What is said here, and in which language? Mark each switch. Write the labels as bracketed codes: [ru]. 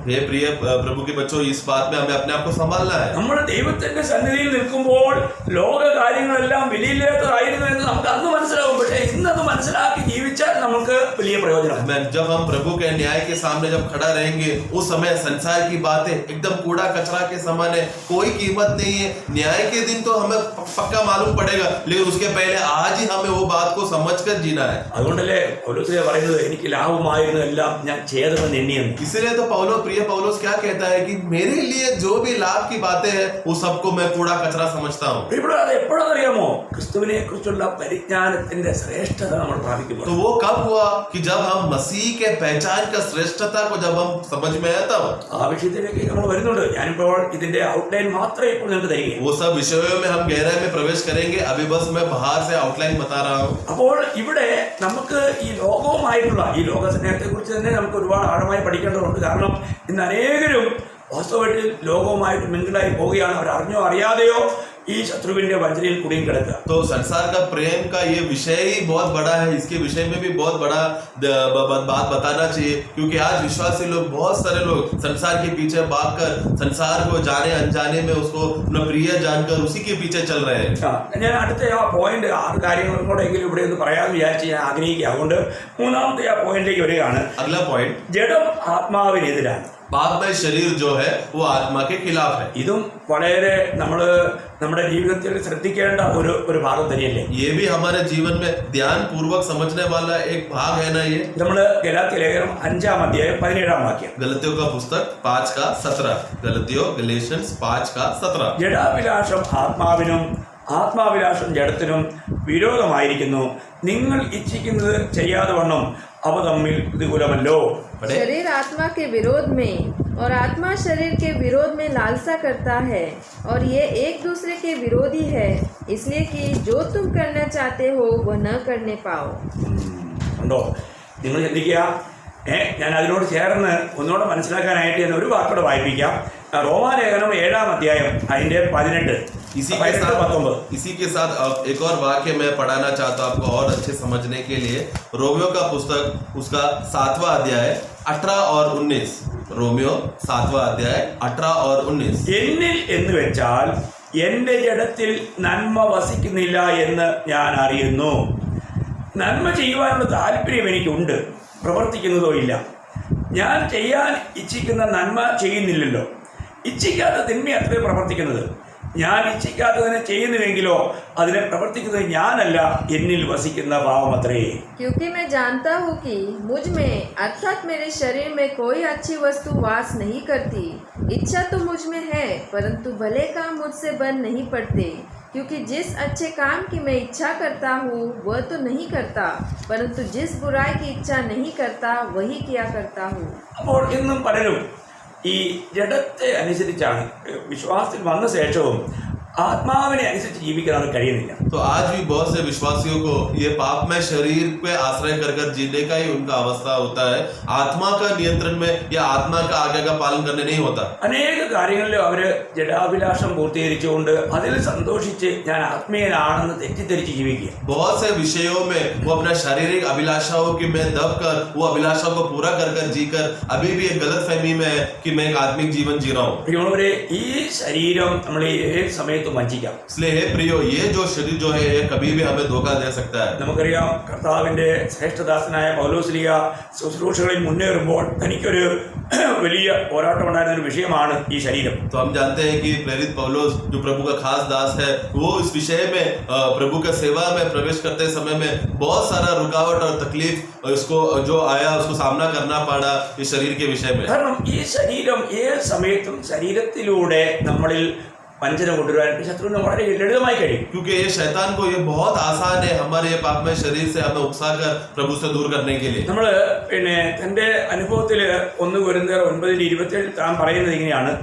[hi] हे प्रिय प्रभु के बच्चों, इस बात में हमें अपने आप को संभालना है. [ml] നമ്മൾ ദൈവത്തിന്റെ സന്നിധിയിൽ നിൽക്കുമ്പോൾ ലോക കാര്യങ്ങളെല്ലാം വിലയില്ലാത്തതായിരുന്നു എന്ന് നമുക്ക് അന്ന് മനസ്സിലാവും. പക്ഷേ ഇന്ന് ഇന്നത് മനസ്സിലാക്കി ജീവിച്ചാൽ നമുക്ക് വലിയ പ്രയോജനം. [hi] जब हम प्रभु के न्याय के सामने जब खड़ा रहेंगे, उस समय संसार की बातें एकदम कूड़ा कचरा के समान है, कोई कीमत नहीं है. न्याय के दिन तो हमें पक्का मालूम पड़ेगा, लेकिन उसके पहले आज ही हमें वो बात को समझकर जीना है. [ml] അതുകൊണ്ടല്ലേ പൗലോസ് പറയുന്നത് എനിക്ക് ലാഭമായിരുന്നതെല്ലാം ഞാൻ ഛേദമെന്ന് എണ്ണിയെന്ന്. [hi] इसीलिए तो प्रिय पौलुस क्या कहता है कि मेरे लिए जो भी लाभ की बातें हैं वो सबको मैं कूड़ा कचरा समझता हूँ. [ml] ഇവിടെ അത് എപ്പോഴാണെന്നറിയാമോ? ക്രിസ്തുവിനെ കുറിച്ചുള്ള പരിജ്ഞാനത്തിന്റെ ശ്രേഷ്ഠത നമ്മൾ പ്രാപിക്കുമ്പോൾ. [hi] तो वो कब हुआ कि जब हम मसीह के पहचान का श्रेष्ठता को जब हम समझ में आया तब. [ml] ആ വിഷയത്തിലേക്ക് നമ്മൾ വരുന്നുണ്ട്. ഞാനിപ്പോൾ ഇതിന്റെ ഔട്ട്ലൈൻ മാത്രമേ ഇപ്പോൾ നിങ്ങൾക്ക് തരികയും. [hi] वो सब विषयों में हम गहराई में प्रवेश करेंगे. अभी बस मैं बाहर से आउटलाइन बता रहा हूँ. [ml] അപ്പോൾ ഇവിടെ നമുക്ക് ഈ ലോകവുമായിട്ടുള്ള ഈ ലോക സ്നേഹത്തെ കുറിച്ച് തന്നെ നമുക്ക് ഒരുപാട് ആഴമായി പഠിക്കേണ്ടതുണ്ട്. കാരണം ഇന്ന് അനേകരും വാസ്തവത്തിൽ ലോകവുമായിട്ട് മിങ്കിളായി പോവുകയാണ്. അവർ അറിഞ്ഞോ അറിയാതെയോ ഈ ശത്രുവിന്റെ വഞ്ചനയിൽ കുടുങ്ങി കിടക്കുക. [hi] तो संसार का प्रेम का ये विषय ही बहुत बड़ा है. इसके विषय में भी बहुत बड़ा बात बताना चाहिए, क्योंकि आज विश्वासी लोग, बहुत सारे लोग संसार के पीछे भागकर संसार को जाने अनजाने में उसको अपना प्रिय जानकर उसी के पीछे चल रहे हैं. [ml] ഞാൻ അടുത്ത ആ പോയിന്റ് 6 കാര്യങ്ങളും കൂടെ എങ്കിലും ഇവിടെ ഒന്ന് പറയാമെന്ന് വിചാരിച്ച് ഞാൻ ആഗ്രഹിക്കുക. അതുകൊണ്ട് മൂന്നാമത്തെ ആ പോയിന്റിലേക്ക് വരികയാണ്. [hi] अगला पॉइंट, [ml] ജഡം ആത്മാവിനെതിരാണ്. [hi] पापमय शरीर जो है वो आत्मा के खिलाफ है. [ml] ഇതും വളരെ നമ്മുടെ ജീവിതത്തിൽ ശ്രദ്ധിക്കേണ്ട ഒരു ഭാഗം തന്നെയല്ലേ? [hi] ये भी हमारे जीवन में ध्यान पूर्वक समझने वाला एक भाग है ना. ये [ml] നമ്മൾ ഗലാത്യ ലേഖനം 5-ാം അധ്യായം 17-ാം വാക്യം. [hi] गलतियों का पुस्तक 5:17. गलतियों गलेशियंस 5:17. [ml] ജഡാഭിലാഷം ആത്മാവിനും ആത്മാഭിലാഷം ജഡത്തിനും വിരോധമായിരിക്കുന്നു. നിങ്ങൾ ഇച്ഛിക്കുന്നത് ചെയ്യാതെ വണ്ണം അവ തമ്മിൽ പ്രതികൂലമല്ലോ. [hi] शरीर आत्मा के विरोध में और आत्मा शरीर के विरोध में लालसा करता है, और ये एक दूसरे के विरोधी है, इसलिए कि जो तुम करना चाहते हो वह न करने पाओ. [ml] ഉണ്ടോ? നിങ്ങൾ ചിന്തിക്കുക. ഞാൻ അതിനോട് ചേർന്ന് ഒന്നുകൂടെ മനസ്സിലാക്കാനായിട്ട് ഞാൻ ഒരു വാക്കോടെ വായിപ്പിക്കാം. റോമാലേഖനം 7-ാം അധ്യായം അതിന്റെ 18. [hi] इसी के साथ एक और वाक्य मैं पढ़ाना चाहता हूँ आपको और अच्छे समझने के लिए. रोमियो का पुस्तक उसका 7वां अध्याय 18 और 19. रोमियो 7वां अध्याय 18 और 19. [ml] എന്നിൽ എന്ന് വെച്ചാൽ എന്റെ ജഡത്തിൽ നന്മ വസിക്കുന്നില്ല എന്ന് ഞാൻ അറിയുന്നു. നന്മ ചെയ്യുവാനുള്ള താല്പര്യം എനിക്കുണ്ട്, പ്രവർത്തിക്കുന്നതോ ഇല്ല. ഞാൻ ചെയ്യാൻ ഇച്ഛിക്കുന്ന നന്മ ചെയ്യുന്നില്ലല്ലോ. ഇച്ഛിക്കാത്ത തിന്മ അത്രേ പ്രവർത്തിക്കുന്നത്. ഞാൻ ഇച്ഛിക്കാത്തതിനെ ചെയ്യുന്നുവെങ്കിലോ അതിനെ പ്രവർത്തിക്കുന്നത് ഞാനല്ല, എന്നിൽ വസിക്കുന്ന പാവമത്രേ. [hi] क्योंकि मैं जानता हूँ कि मुझ में अर्थात मेरे शरीर में कोई अच्छी वस्तु वास नहीं करती. इच्छा तो मुझ में है, परंतु भले काम मुझसे बन नहीं पड़ते. क्योंकि जिस अच्छे काम की मैं इच्छा करता हूँ वह तो नहीं करता, परंतु जिस बुराई की इच्छा नहीं करता वही किया करता हूँ. [ml] അപ്പോൾ ഇന്നും പലരും ഈ ജഡത്തെ അനുസരിച്ചാണ് വിശ്വാസത്തിൽ വന്ന ശേഷവും ആത്മാവിനെ അനുസരിച്ച് ജീവിക്കാൻ കഴിയുന്നില്ല. [hi] तो आज भी बहुत से विश्वासियों को ये पापमय शरीर पे आश्रय कर जीने का ही उनका अवस्था होता है. आत्मा का नियंत्रण में या आत्मा का आज्ञा का पालन करने नहीं होता. [ml] അനേക കാര്യങ്ങളിലും അവര് ജഡാഭിലാഷം പൂർത്തീകരിച്ചുകൊണ്ട് അതിൽ സന്തോഷിച്ച് ഞാൻ ആത്മീയനാണെന്ന് തെറ്റിദ്ധരിച്ച് ജീവിക്കുക. [hi] बहुत से विषयों में वो अपना शारीरिक अभिलाषाओं की में दब कर वो अभिलाषाओं को पूरा कर जीकर अभी भी एक गलत फहमी में है कि मैं एक आत्मिक जीवन जी रहा हूँ. [ml] പ്രിയമുള്ളവരെ, ഈ ശരീരം നമ്മൾ ഏത് സമയത്തും വഞ്ചിക്കാം. [hi] इसलिए हे प्रियो, ये जो शरीर जो है ये कभी भी हमें धोखा दे सकता है. [ml] നമുക്കറിയാം കർത്താവിന്റെ ശ്രേഷ്ഠദാസനായ പൗലോസ്ലീഹ ശുശ്രൂഷകളിൽ മുന്നേറുമ്പോൾ തനിക്കൊരു വലിയ പോരാട്ടമുണ്ടായിരുന്ന ഒരു വിഷയമാണ് ഈ ശരീരം. [hi] तो हम जानते हैं कि प्रेरित पौलुस जो प्रभु का खास दास है, वो इस विषय में प्रभु का सेवा में प्रवेश करते समय में बहुत सारा रुकावट और तकलीफ इसको जो आया उसको सामना करना पड़ा इस शरीर के विषय में. [ml] കാരണം ഈ ശരീരം ഏത് സമയത്തും ശരീരത്തിലൂടെ നമ്മളിൽ വഞ്ചന കൊണ്ടുവരാനായിട്ട് ശത്രുവിന് വളരെ ലളിതമായി കഴിയും. [hi] क्योंकि ये शैतान को ये बहुत आसान है हमारे ये पापमय शरीर से हमें उकसाकर प्रभु से दूर करने के लिए. [ml] നമ്മൾ തന്റെ അനുഭവത്തിൽ 1 കൊരിന്ത്യർ 9:27 താൻ പറയുന്നത് ഇങ്ങനെയാണ്.